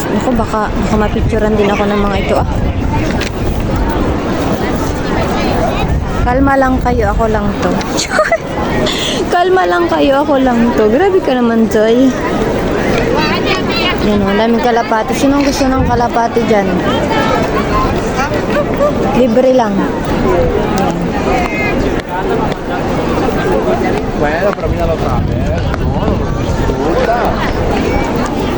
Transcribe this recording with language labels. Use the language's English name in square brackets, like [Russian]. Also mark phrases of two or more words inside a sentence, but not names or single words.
[Filipino] Ako baka mapicturean din ako ng mga ito ah. Kalma lang kayo, ako lang to. Kalma lang kayo, ako lang to. Grabe ka naman, Joy. Yan o, daming kalapati. Sinong gusto ng kalapati dyan? Libre lang. [Italian] Bueno, però mi dava fame, no? Non ascolta.